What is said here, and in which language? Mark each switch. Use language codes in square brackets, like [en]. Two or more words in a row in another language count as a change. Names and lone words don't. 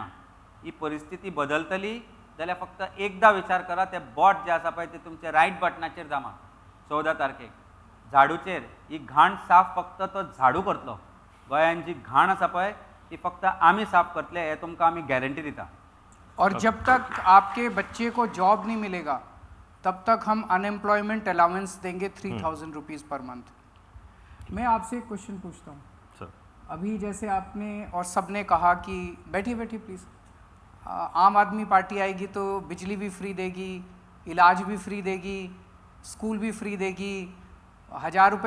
[kok] ही परिस्थिती बदलतली जाल्यार फक्त एकदां विचार करा, ते बॉट जे आसा पळय ते तुमचे रायट बटनाचेर दामा 14 तारखेक. झाडूचेर ही घाण साफ फक्त तो झाडू करतलो. गोंयांत जी घाण आसा पळय ती फक्त आमी साफ करतले हे तुमकां आमी गॅरंटी दिता. [hi] और जब तक आपके बच्चे को जॉब नहीं मिलेगा तब तक हम [en] unemployment allowance [hi] देंगे [en] 3000 rupees per month. [hi] मैं आपसे एक क्वेश्चन पूछता हूँ. सर अभी जैसे आपने और सबने कहा कि बैठिए बैठिए प्लीज़, आम आदमी पार्टी आएगी तो बिजली भी फ्री देगी, इलाज भी फ्री देगी, स्कूल भी फ्री देगी, 1000 रुपये.